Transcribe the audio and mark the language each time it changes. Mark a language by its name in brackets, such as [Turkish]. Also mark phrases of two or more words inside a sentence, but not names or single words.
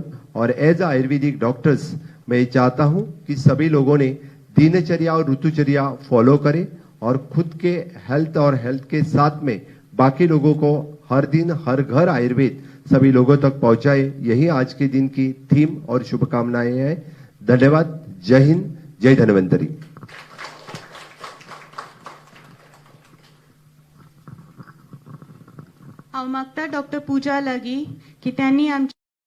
[Hindi] और [English] as Ayurvedic doctors [Hindi] मैं चाहता हूं कि सभी लोगों ने दिनचर्या और ऋतुचर्या फॉलो करें और खुद के हेल्थ और हेल्थ के साथ में बाकी लोगों को हर दिन हर घर आयुर्वेद सभी लोगों तक पहुंचाए. यही आज के दिन की थीम और शुभकामनाएं हैं. धन्यवाद. जय हिंद, जय धन्वंतरी. [Konkani] हांव मागता डॉक्टर पूजा लागी की त्यांनी आमच्या